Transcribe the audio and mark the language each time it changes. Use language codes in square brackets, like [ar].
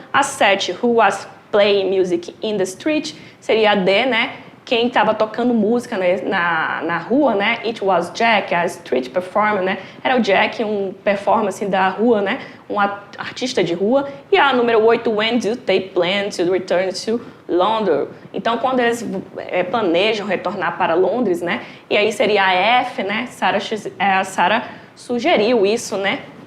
[en] A 7, who was playing music in the street, [pt] seria a D, né? Quem estava tocando música na rua, né? [en] It was Jack, a street performer, né? [pt] Era o Jack, um performance da rua, né? Um artista de rua. E a número 8, [en] when do they plan to return to London? [pt] Então, quando eles planejam retornar para Londres, né? E aí seria a F, né? A Sarah sugeriu isso, né?